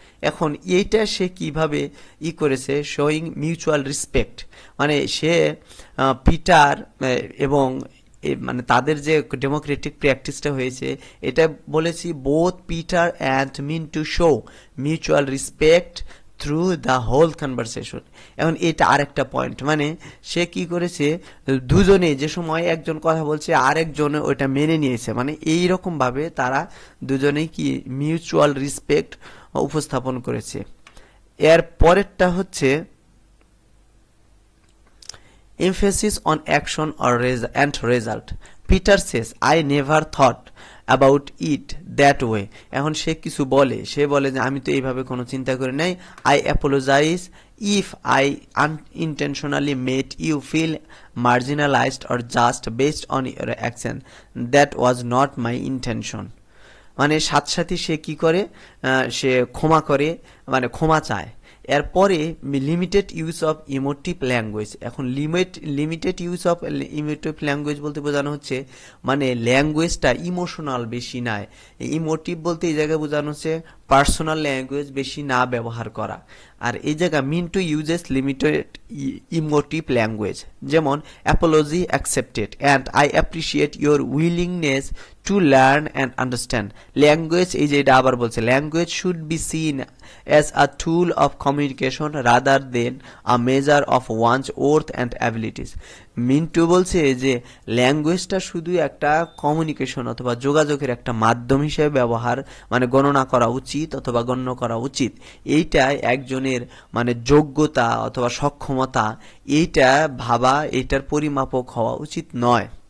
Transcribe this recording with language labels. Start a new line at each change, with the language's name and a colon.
Bangla: এখন এইটা সে কিভাবে করেছে, শোয়িং মিউচুয়াল রেসপেক্ট, মানে সে পিটার এবং মানে তাদের যে ডেমোক্রেটিক প্র্যাকটিসটা হয়েছে এটা বলেছি,
English: Both Peter and Mintu show mutual respect through the whole conversation.
Bangla: এখন এটা আরেকটা পয়েন্ট, মানে সে কি করেছে, দুজনে যে সময় একজন কথা বলছে আরেকজন ওইটা মেনে নিয়েছে, মানে এইরকম ভাবে তারা দুজনেই কি মিউচুয়াল রেসপেক্ট উপস্থাপন করেছে। এর পরেরটা হচ্ছে
English: emphasis on action or and result. Peter says, I never thought about it that way.
Bangla: এখন সে কিছু বলে, সে বলে যে আমি তো এইভাবে কোনো চিন্তা করি নাই।
English: I apologize if I unintentionally made you feel marginalized or just based on your action. That was not my intention.
Bangla: মানে সাথে সাথে সে কি করে, সে ক্ষমা করে, মানে ক্ষমা চায়। এরপরে limited use of emotive language. এখন limited use of emotive language বলতে বোঝানো হচ্ছে মানে ল্যাঙ্গুয়েজটা ইমোশনাল বেশি নয়। ইমোটিভ বলতে এই জায়গায় বোঝানো হচ্ছে পার্সোনাল ল্যাঙ্গুয়েজ বেশি না ব্যবহার করা। আর এই জায়গায়
English: Mintu uses limited emotive language, যেমন apology accepted and I appreciate your willingness to learn and understand. Language,
Bangla: এই যে এটা আবার বলছে,
English: Language should be seen as a tool of communication rather than a measure of one's worth and abilities.
Bangla: Mintu বলছে যে ল্যাঙ্গুয়েজটা শুধু একটা কমিউনিকেশন অথবা যোগাযোগের একটা মাধ্যম হিসেবে ব্যবহার মানে গণনা করা উচিত অথবা গণ্য করা উচিত। এইটা একজনের মানে যোগ্যতা অথবা সক্ষমতা এইটা ভাবা, এইটার পরিমাপক হওয়া উচিত নয়।